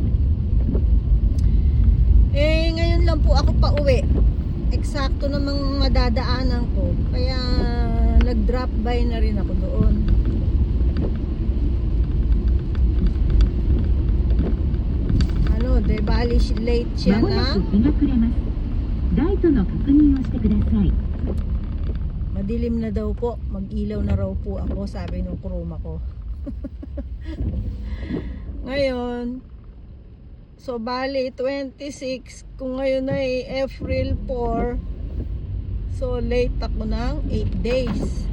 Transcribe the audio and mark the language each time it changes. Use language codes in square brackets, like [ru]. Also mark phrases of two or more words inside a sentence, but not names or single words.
[tl] Ngayon lang po ako pauwi. Eksakto namang madadaanan ko, kaya nag-drop by na rin ako doon. De bali late siya [ja] まもな [tl] na. [ja] く日が暮れます。ライトの確認をしてください。 [tl] Madilim na daw po, mag-ilaw na raw po ako, sabi ng kruma ko. Ngayon, so bali 26, kung ngayon ay April 4, so late ako ng 8 days.